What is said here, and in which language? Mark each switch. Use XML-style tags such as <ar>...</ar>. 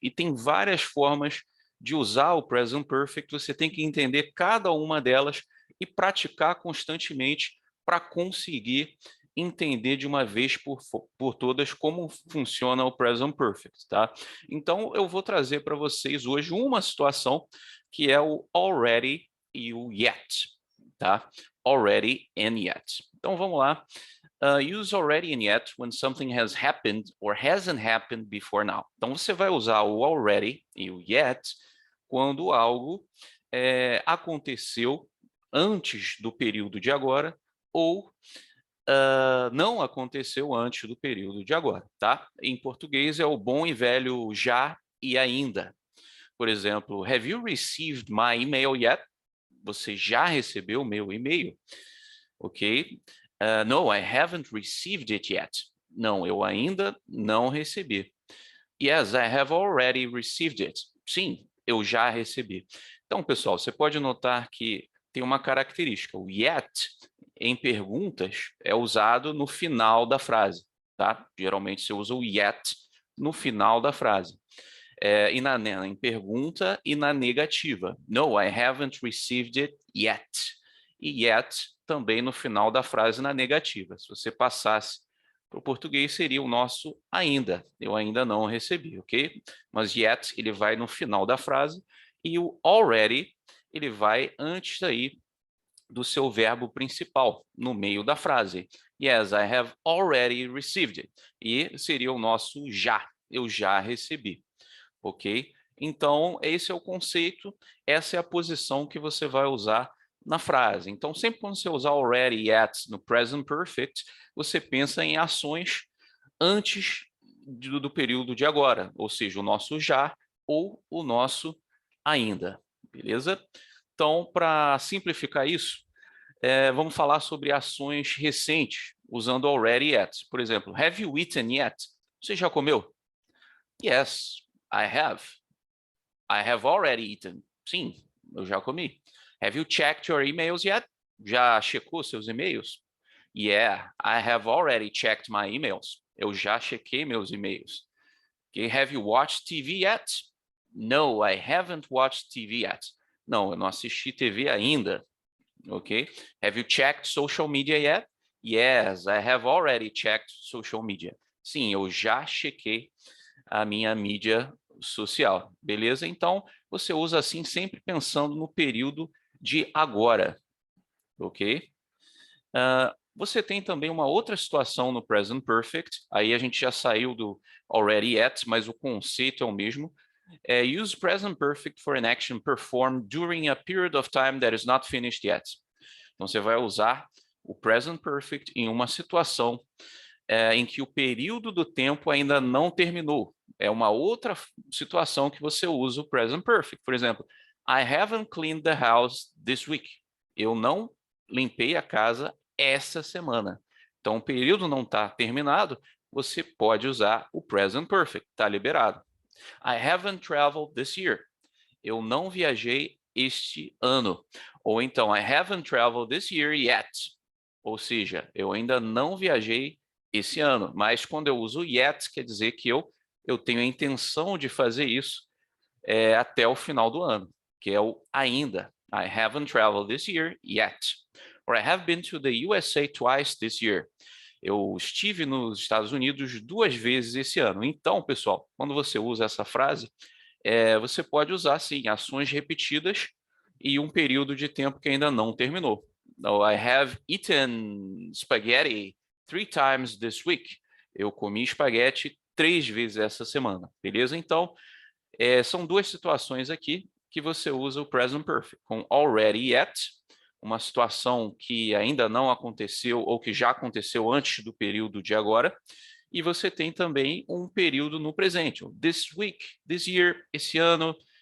<pt>E tem várias formas de usar o Present Perfect, você tem que entender cada uma delas e praticar constantemente para conseguir entender de uma vez por todas como funciona o Present Perfect, tá? Então, eu vou trazer para vocês hoje uma situação que é o already e o yet, tá?</pt> <en>Already and yet.</en> <pt>Então, vamos lá.</pt> <en>Use already and yet when something has happened or hasn't happened before now.</en> <pt>Então, você vai usar o already e o yet quando algo aconteceu antes do período de agora ou não aconteceu antes do período de agora, tá? Em português é o bom e velho já e ainda. Por exemplo,</pt> <en>have you received my email yet?</en> <pt>Você já recebeu o meu e-mail? Ok?</pt> <en>No, I haven't received it yet.</en> <pt>Não, eu ainda não recebi.</pt> <en>Yes, I have already received it.</en> <pt>Sim, eu já recebi. Então, pessoal, você pode notar que tem uma característica. O yet, em perguntas, é usado no final da frase, tá? Geralmente você usa o yet no final da frase. Em pergunta e na negativa.</pt> <en>No, I haven't received it yet.</en> <pt>E yet também no final da frase na negativa. Se você passasse para o português, seria o nosso ainda. Eu ainda não recebi, ok? Mas yet, ele vai no final da frase. E o already, ele vai antes aí do seu verbo principal, no meio da frase.</pt> <en>Yes, I have already received it.</en> <pt>E seria o nosso já. Eu já recebi, ok? Então, esse é o conceito, essa é a posição que você vai usar na frase. Então, sempre quando você usar already, yet no present perfect, você pensa em ações antes do período de agora, ou seja, o nosso já ou o nosso ainda, beleza? Então, para simplificar isso, vamos falar sobre ações recentes, usando already yet.</pt> <en>Por exemplo, have you eaten yet?</en> <pt>Você já comeu?</pt> <en>Yes, I have. I have already eaten.</en> <pt>Sim, eu já comi.</pt> <en>Have you checked your emails yet?</en> <pt>Já checou seus e-mails?</pt> <en>Yeah, I have already checked my emails.</en> <pt>Eu já chequei meus e-mails.</pt> <en>Okay, have you watched TV yet? No, I haven't watched TV yet.</en> <pt>Não, eu não assisti TV ainda. Ok?</pt> <en>Have you checked social media yet? Yes, I have already checked social media.</en> <pt>Sim, eu já chequei a minha mídia social, beleza? Então, você usa assim sempre pensando no período de agora, ok? Você tem também uma outra situação no Present Perfect, aí a gente já saiu do already yet, mas o conceito é o mesmo.</pt> <en>Use Present Perfect for an action performed during a period of time that is not finished yet.</en> <pt>Então, você vai usar o Present Perfect em uma situação em que o período do tempo ainda não terminou. É uma outra situação que você usa o Present Perfect. Por exemplo,</pt> <en>I haven't cleaned the house this week.</en> <pt>Eu não limpei a casa essa semana. Então, o período não está terminado, você pode usar o Present Perfect, está liberado.</pt> <en>I haven't traveled this year.</en> <pt>Eu não viajei este ano. Ou então,</pt> <en>I haven't traveled this year yet.</en> <pt>Ou seja, eu ainda não viajei esse ano. Mas quando eu uso yet, quer dizer que eu tenho a intenção de fazer isso até o final do ano, que é o ainda.</pt> <en>I haven't traveled this year yet. Or I have been to the USA twice this year.</en> <pt>Eu estive nos Estados Unidos 2 vezes esse ano. Então, pessoal, quando você usa essa frase, você pode usar, sim, ações repetidas e um período de tempo que ainda não terminou.</pt> <en>So, I have eaten spaghetti 3 times this week.</en> <pt>Eu comi espaguete 3 vezes essa semana, beleza? Então, são 2 situações aqui que você usa o present perfect, com already yet, uma situação que ainda não aconteceu ou que já aconteceu antes do período de agora, e você tem também um período no presente,</pt> <en>this week, this year,</en> <pt>esse ano,</pt>